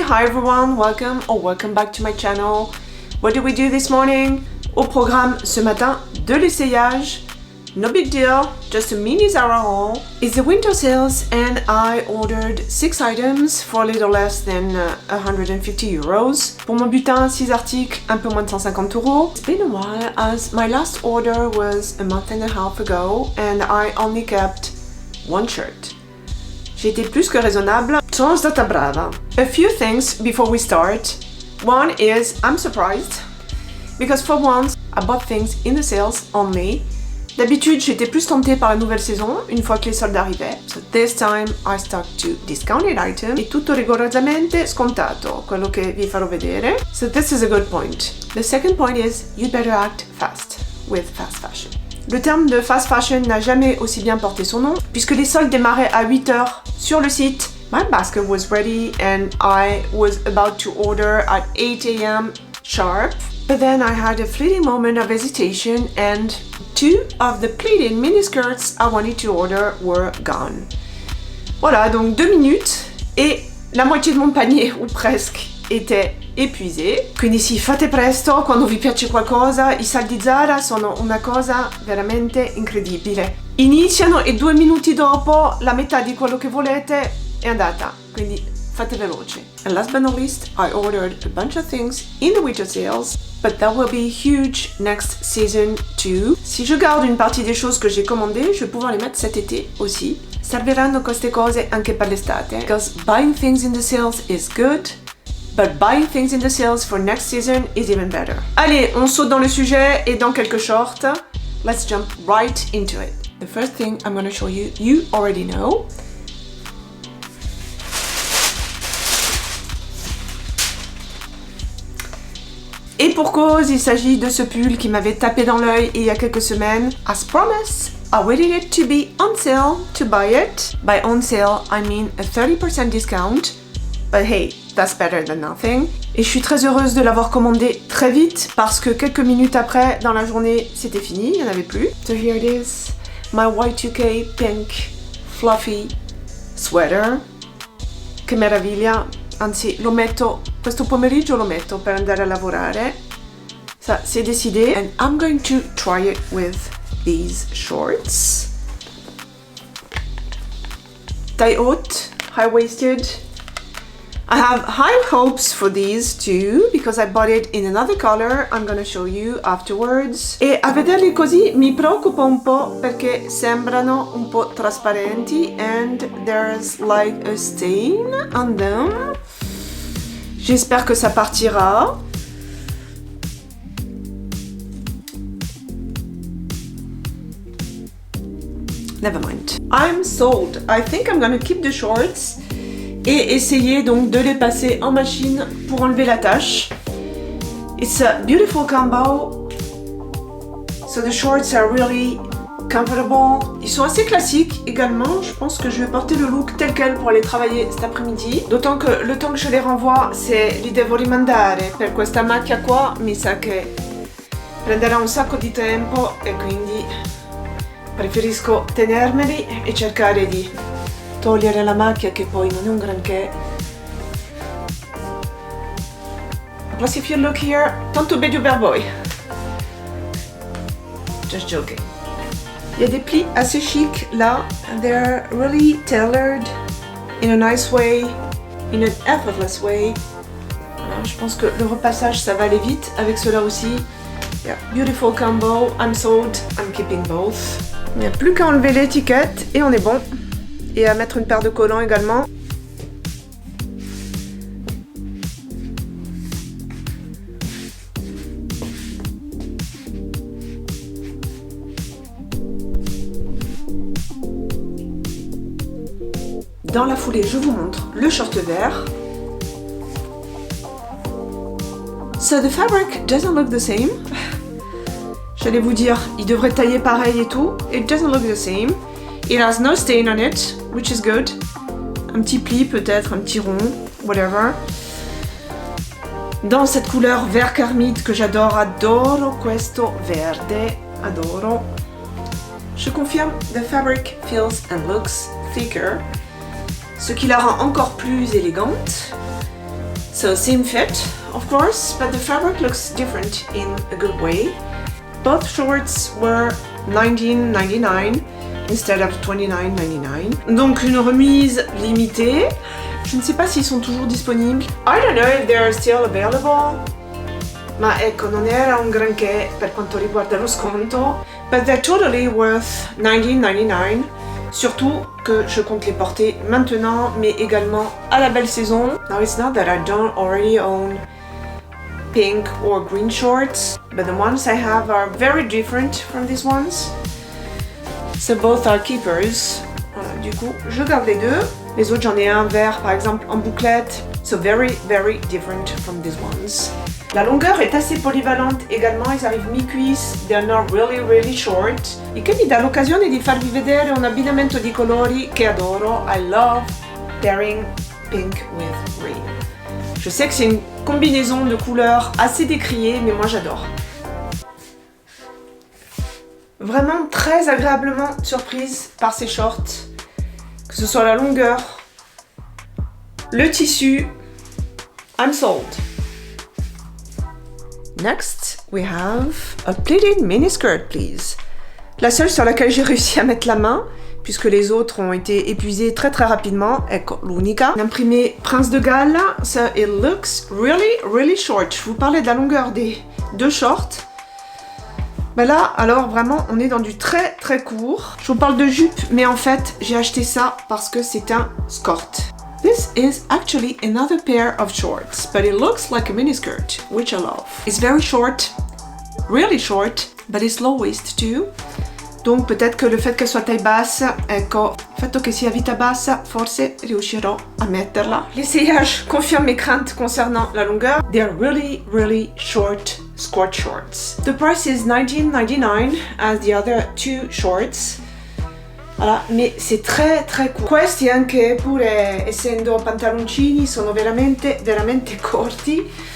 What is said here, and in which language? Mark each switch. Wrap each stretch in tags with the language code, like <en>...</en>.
<en>Hi everyone, welcome back to my channel. What did we do this morning?</en> <fr>Au programme ce matin, de l'essayage.</fr> <en>No big deal, just a mini Zara haul. It's the winter sales and I ordered 6 items for a little less than 150 euros.</en> <fr>Pour mon butin, 6 articles, un peu moins de 150 euros.</fr> <en>It's been a while as my last order was a month and a half ago and I only kept one shirt.</en> <fr>J'ai été plus que raisonnable.</fr> <it>Sono stata brava.</it> <en>A few things before we start. One is I'm surprised because for once I bought things in the sales only.</en> <fr>D'habitude, j'étais plus tentée par la nouvelle saison une fois que les soldes arrivaient.</fr> <en>So this time I stuck to discounted items</en> <it>e tutto rigorosamente scontato, quello che vi farò vedere.</it> <en>So this is a good point. The second point is you'd better act fast with fast fashion.</en> <fr>Le terme de fast fashion n'a jamais aussi bien porté son nom, puisque les soldes démarraient à 8h sur le site.</fr> <en>My basket was ready and I was about to order at 8 a.m. sharp. But then I had a fleeting moment of hesitation and 2 of the pleated miniskirts I wanted to order were gone.</en> <fr>Voilà, donc 2 minutes et la moitié de mon panier, ou presque, était épuisé.</fr> <it>Quindi sì, fate presto quando vi piace qualcosa, i saldi Zara sono una cosa veramente incredibile. Iniziano e 2 minuti dopo la metà di quello che volete è andata, quindi fate veloci.</it> <en>And last but not least, I ordered a bunch of things in the winter sales, but that will be huge next season too.</en> <fr>Si je garde une partie des choses que j'ai commandées, je vais pouvoir les mettre cet été aussi.</fr> <it>Serviranno queste cose anche per l'estate,</it> <en>because buying things in the sales is good, but buying things in the sales for next season is even better.</en> <fr>Allez, on saute dans le sujet et dans quelques shorts.</fr> <en>Let's jump right into it. The first thing I'm going to show you, you already know.</en> <fr>Et pour cause, il s'agit de ce pull qui m'avait tapé dans l'œil il y a quelques semaines.</fr> <en>As promised, I waited it to be on sale to buy it. By on sale, I mean a 30% discount. But hey, that's better than nothing.</en> <fr>Et je suis très heureuse de l'avoir commandé très vite parce que quelques minutes après, dans la journée, c'était fini, il n'y en avait plus.</fr> <en>So here it is, my Y2K pink fluffy sweater.</en> <it>Che meraviglia. Anzi, lo metto, questo pomeriggio lo metto per andare a lavorare.</it> <fr>Ça, c'est décidé.</fr> <en>And I'm going to try it with these shorts.</en> <fr>Taille haute,</fr> <en>high-waisted. I have high hopes for these too, because I bought it in another color. I'm gonna show you afterwards.</en> <it>E a vederli così mi preoccupa un po' perché sembrano un po' trasparenti</it> <en>and there's like a stain on them.</en> <fr>J'espère que ça partira.</fr> <en>Never mind. I'm sold. I think I'm gonna keep the shorts</en> <fr>et essayer donc de les passer en machine pour enlever la tache.</fr> <en>It's a beautiful combo. So the shorts are really comfortable.</en> <fr>Ils sont assez classiques également. Je pense que je vais porter le look tel quel pour aller travailler cet après-midi. D'autant que le temps que je les renvoie,</fr> <it>li devo rimandare. Per questa macchia qua mi sa che prenderà un sacco di tempo e quindi preferisco tenermeli e cercare di togliere la macchia che poi non è un granché.</it> <en>Plus if you look here, tanto bel bad boy. Just joking.</en> <fr>Il y a des plis assez chic là.</fr> <en>They're really tailored in a nice way, in an effortless way.</en> <fr>Alors, je pense que le repassage ça va aller vite avec cela aussi.</fr> <en>Yeah, beautiful combo. I'm sold. I'm keeping both.</en> <fr>Il n'y a plus qu'à enlever l'étiquette et on est bon. Et à mettre une paire de collants également. Dans la foulée, je vous montre le short vert.</fr> <en>So the fabric doesn't look the same.</en> <fr>J'allais vous dire, il devrait tailler pareil et tout.</fr> <en>It doesn't look the same. It has no stain on it, which is good.</en> <fr>Un petit pli peut-être, un petit rond, whatever. Dans cette couleur vert carmite que j'adore,</fr> <it>adoro questo verde, adoro.</it> <fr>Je confirme,</fr> <en>the fabric feels and looks thicker.</en> <fr>ce qui la rend encore plus élégante.</fr> <en>So same fit, of course, but the fabric looks different in a good way. Both shorts were $19.99 instead of $29.99.</en> <fr>Donc une remise limitée. Je ne sais pas s'ils sont toujours disponibles.</fr> <en>I don't know if they're still available.</en> <it>Ma ecco, non era un granché per quanto riguarda lo sconto.</it> <en>But they're totally worth $19.99.</en> <fr>Surtout que je compte les porter maintenant, mais également à la belle saison.</fr> <en>Now it's not that I don't already own pink or green shorts, but the ones I have are very different from these ones. So both are keepers.</en> <fr>Voilà, du coup, je garde les deux. Les autres, j'en ai un vert, par exemple, en bouclette.</fr> <en>So very, very different from these ones.</en> <fr>La longueur est assez polyvalente également, ils arrivent mi-cuisse,</fr> <en>they're not really, really short.</en> <it>Il che mi dà l'occasione di farvi vedere un abbinamento di colori che adoro.</it> <en>I love pairing pink with green.</en> <fr>Je sais que c'est une combinaison de couleurs assez décriée, mais moi j'adore. Vraiment très agréablement surprise par ces shorts, que ce soit la longueur, le tissu.</fr> <en>I'm sold. Next, we have a pleated miniskirt, please.</en> <fr>La seule sur laquelle j'ai réussi à mettre la main, puisque les autres ont été épuisés très très rapidement,</fr> <it>ecco l'unica.</it> <fr>Imprimé Prince de Galles,</fr> <en>so it looks really, really short.</en> <fr>Je vous parlais de la longueur des deux shorts. Ben là, alors vraiment, on est dans du très très court. Je vous parle de jupe, mais en fait, j'ai acheté ça parce que c'est un skirt.</fr> <en>This is actually another pair of shorts, but it looks like a miniskirt, which I love. It's very short, really short, but it's low waist too.</en> <fr>Donc peut-être que le fait qu'elle soit taille basse,</fr> <it>ecco, il fatto che sia vita bassa, forse riuscirò a metterla.</it> <fr>L'essayage confirme mes craintes concernant la longueur.</fr> <en>They are really, really short squat shorts. The price is $19.99 as the other two shorts.</en> <fr>Voilà, mais c'est très très court.</fr> <it>Questi anche pure essendo pantaloncini sono veramente veramente corti.</it>